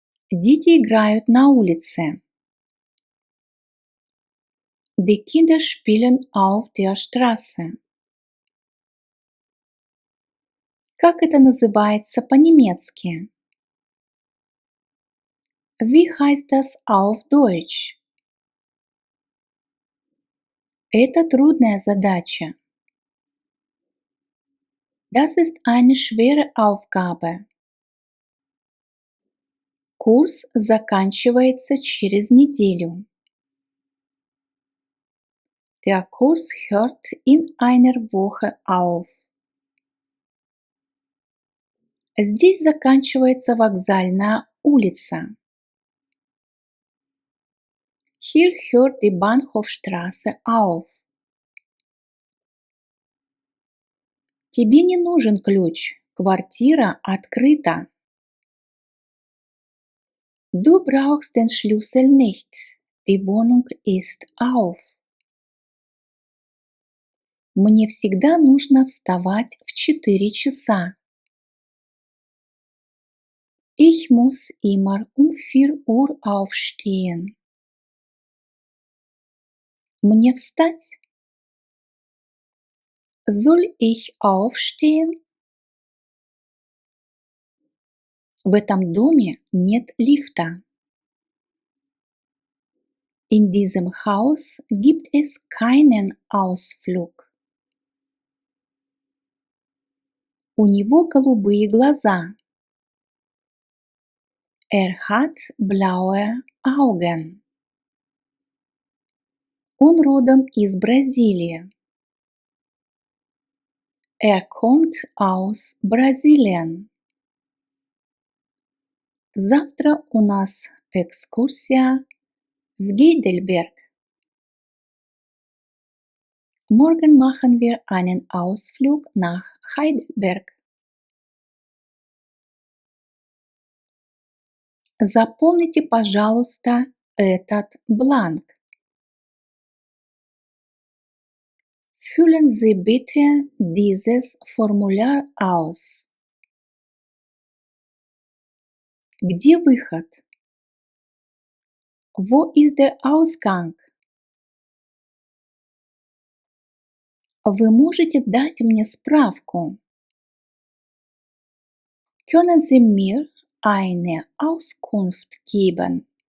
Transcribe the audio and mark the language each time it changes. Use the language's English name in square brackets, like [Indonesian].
[Russian] Дети играют на улице. [German] Die Kinder spielen auf der Straße. [Russian] Как это называется по-немецки? [German] Wie heißt das auf Deutsch? [Russian] Это трудная задача. [German] Das ist eine schwere Aufgabe. [Russian] Курс заканчивается через неделю. [German] Der Kurs hört in einer Woche auf. [Russian] Здесь заканчивается вокзальная улица. [German] Hier hört die Bahnhofstraße auf. [Russian] Тебе не нужен ключ. Квартира открыта. [German] Du brauchst den Schlüssel nicht. Die Wohnung ist auf. [Russian] Мне всегда нужно вставать в 4 часа. [German] Ich muss immer um 4 Uhr aufstehen. [Russian] Мне встать? [German] Soll ich aufstehen? [Russian] В этом доме нет лифта. [German] In diesem Haus gibt es keinen Ausflug. [Russian] У него голубые глаза. [German] Hat blaue Augen. [Russian] Он родом из Бразилии. [German] Kommt aus Brasilien. [Russian] Завтра у нас экскурсия в Heidelberg. [German] Morgen machen wir einen Ausflug nach Heidelberg. [Russian] Заполните, пожалуйста, этот бланк. [German] Füllen Sie bitte dieses Formular aus. [Russian] Где выход? [German] Wo ist der Ausgang? [Russian] Вы можете дать мне справку? [German] Können Sie mir eine Auskunft geben?